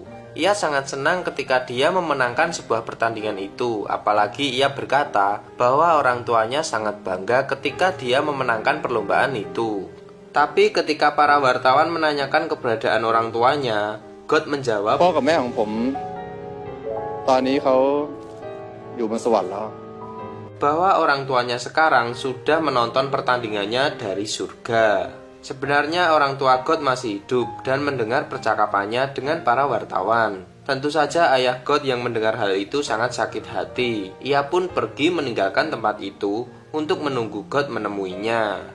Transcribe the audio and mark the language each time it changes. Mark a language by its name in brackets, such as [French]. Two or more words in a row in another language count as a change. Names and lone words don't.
[Indonesian] Ia sangat senang ketika dia memenangkan sebuah pertandingan itu, apalagi ia berkata bahwa orang tuanya sangat bangga ketika dia memenangkan perlombaan itu. Tapi ketika para wartawan menanyakan keberadaan orang tuanya, God menjawab, [Thai] พ่อกับแม่ของผมตอนนี้เขาอยู่บนสวรรค์แล้ว [Indonesian] bahwa orang tuanya sekarang sudah menonton pertandingannya dari surga. Sebenarnya orang tua God masih hidup dan mendengar percakapannya dengan para wartawan. Tentu saja ayah God yang mendengar hal itu sangat sakit hati. Ia pun pergi meninggalkan tempat itu untuk menunggu God menemuinya.